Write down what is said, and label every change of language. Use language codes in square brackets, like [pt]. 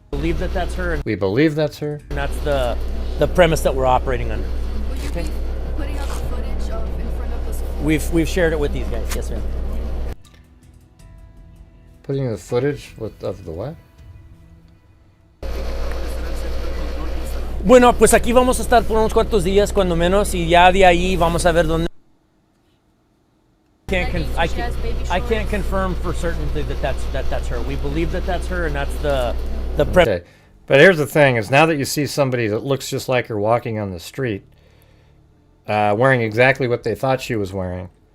[en] Believe that that's her. We believe that's her. And that's the premise that we're operating under. Will you be putting up footage of in front of the school? We've shared it with these guys. Yes, ma'am. Putting the footage of the what? [es] Bueno, pues aquí vamos a estar por unos cuantos días, cuando menos, y ya de ahí vamos a ver dónde. [en] I can't confirm for certainty that that's her. We believe that that's her, and that's the premise. Okay. But here's the thing: is now that you see somebody that looks just like her walking on the street, wearing exactly what they thought she was wearing,